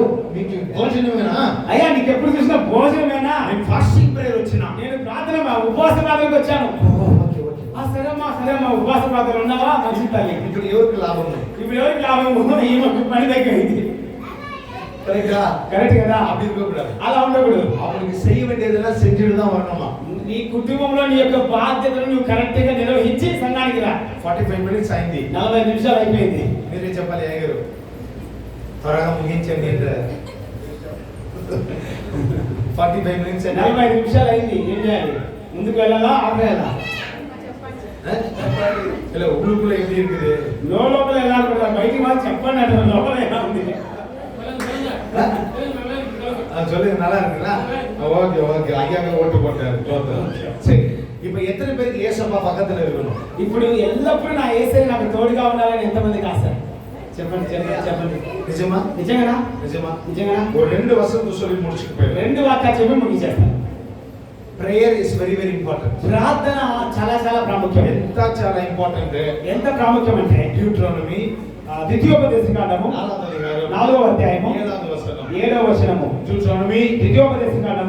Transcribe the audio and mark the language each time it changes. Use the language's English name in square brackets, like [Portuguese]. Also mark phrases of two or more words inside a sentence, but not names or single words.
[Telugu] మీకు భోజనమేనా? అయ్యా నీకు ఎప్పుడు చూసినా భోజనమేనా? నేను [English] fasting prayer [Telugu] వచ్చిన. నేను ప్రార్థన ఉపవాస ప్రార్థనకు వచ్చాను. సరేమ్మా ఉపవాస ప్రార్థన ఉన్నావా? మంచి తల్లి. ఇప్పుడు ఎవరికి లాభం? ఇప్పుడు ఎవరికి లాభం? ఈమెకు పని దగ్గరైంది. కరెక్ట్ కదా? [Tamil] அப்படி இருக்கக்கூடாது. [Telugu] అలా ఉండకూడదు. [Tamil] அவங்களுக்கு செய்ய வேண்டியதெல்லாம் செஞ்சுட்டு தான் வரணுமா. [Telugu] నీ కుటుంబంలో నీ యొక్క బాధ్యతను నువ్వు కరెక్ట్ గా నిర్వహించి సంఘానికి రా. 45 మినిట్స్ అయింది. 40 నిమిషాలు అయిపోయింది. మీరే చెప్పాలి అయ్యగారు, త్వరగా ముగించండి అంటే 45 మినిట్స్ 45 నిమిషాలు అయింది. ఏం చేయాలి? ముందుకు వెళ్ళాలా ఆపేయాలా? [Tamil] இல்ல உள்ளுக்குள்ள எப்படி இருக்குது? [Telugu] లోపల ఎలా ఉంటుంది బయటికి వాళ్ళు చెప్పండి అంటే లోపల ఎలా ఉంది [Tamil] சொல்லுங்க, நல்லா இருக்குங்களா? ஓகே ஓகே, ஐயாவே ஓட்டு போட்டாரு. சரி, இப்போ எத்தனை பேருக்கு ஏசப்பா பக்கத்துல இருக்கணும்? [Telugu] ఇప్పుడు ఎల్లప్పుడూ నా యేసయ్య నాకు తోడుగా ఉండాలని ఎంతమందికి ఆశ? చెప్పండి చెప్పండి చెప్పండి. నిజమా? నిజంగానా? నిజమా? నిజంగానా? [Tamil] ஒரு ரெண்டு வசனம் சொல்லி முடிச்சிட்டு போயிரு. [Telugu] రెండు వాక్యాలు చెప్పి ముగించేస్తాను. [English] Prayer is very very important. [Telugu] ప్రార్థన చాలా చాలా ప్రాముఖ్యం. ఎంత చాలా ఇంపార్టెంట్. ఎంత ప్రాముఖ్యం అంటే డ్యూటరోనమీ ద్వితీయోపదేశకాండము 4వ అధ్యాయము 7వ వచనము. డ్యూటరోనమీ ద్వితీయోపదేశకాండము